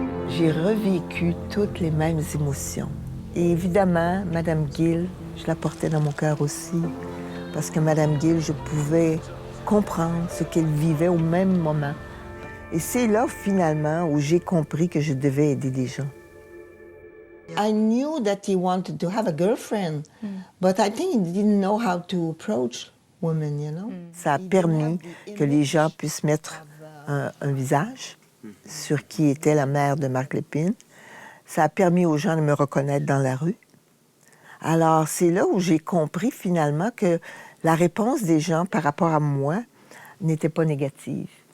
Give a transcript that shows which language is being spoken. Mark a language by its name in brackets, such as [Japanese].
[French] J'ai revécu toutes les mêmes émotions. Et évidemment, Mme Gill, je la portais dans mon cœur aussi, parce que Mme Gill, je pouvais comprendre ce qu'elle vivait au même moment. Et c'est là, finalement, où j'ai compris que je devais aider des gens. [English] I knew that he wanted to have a girlfriend, but I think he didn't know how to approach women, you know. [French] Ça a permis que les gens puissent mettre un visage sur qui était la mère de Marc Lépine. Ça a permis aux gens de me reconnaître dans la rue. Alors, c'est là où j'ai compris, finalement, que la réponse des gens par rapport à moi n'était pas négative.